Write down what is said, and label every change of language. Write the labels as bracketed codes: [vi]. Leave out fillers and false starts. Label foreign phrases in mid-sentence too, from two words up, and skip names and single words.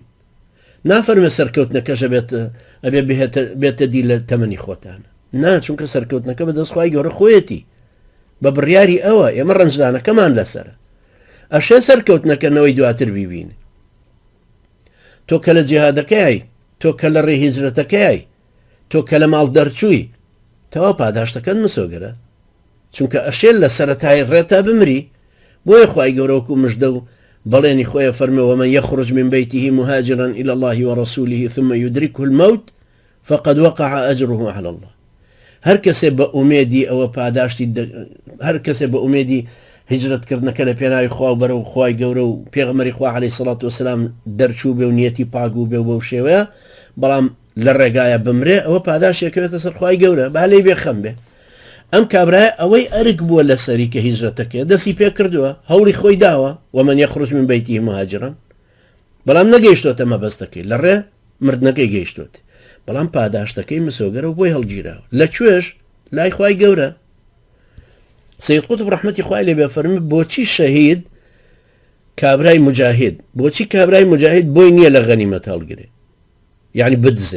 [ckb] نافەرمە سەرکەوتنەکەشە ئەبێ بێتە دی لە تەمەنی خۆتانە نا چونکە سەرکەوتنەکە بەدەست خی گەورە خۆیەتی بە بڕیاری ئەوە ئێمە ڕەنجدانەکەمان لەسرە ئەشێ سەرکەوتنەکەنەوەی دواتر بیبینێ. تۆ کە لە جیهادەکەی تۆ کە لە ڕێهیجرەتەکەی تۆ کە لە ماڵ دەرچووی تەوا پاداشتەکەت مسۆگەرە چونکە ئەشێل لە سەرەتای ڕێتا بمری. بۆیە خی گەورەوەکو مژدە و بەڵێنی خۆیە فەرمەوە [ar] من يخرج من بيته مهاجرا إلى الله ورسوله ثم يدركه الموت فقد وقع أجره على الله. [ckb] هەر کەسێ بە ئومێدی ئەوە پاداشتی هەر کەسێ بە ئومێدی هیجرەتکردنەکە لە پێناوی خوا بەرە و خی گەورە و پێغەمەری خوا عەلەیهی سەڵات وسەلام دەرچوو بێ و نیەتی پاگوو بێ و بەو شێوەیە بەڵام لە ڕێگایە بمرێ ئەوە پاداشێکەوێتە سەر خی گەورە با لێی بێ خەم بێ. ئەم کابرایە ئەوەی ئەرک بووە لە سەری کە هیجرەتەکە دەستی پێ کردووە هەوڵی خۆی داوە [ar] ومن يخرج من بيته مهاجرا [ckb] بەڵام نەگەیشتۆتە مەبەستەکەی لە ڕێ مردنەکەی گەیشتوت بەڵام پاداشتەکەی مسۆگەرە و بۆی هەڵگیراوە لەکوێش لای خی گەورە. سید قوتب ڕەحمەتی خوای لێ بێ فەرمی بۆچی شەهید کابرای مجاهید بۆچی کابرای مجاهید بۆی نییە لە غەنیمەت هەڵگرێ یعنی بدزێ.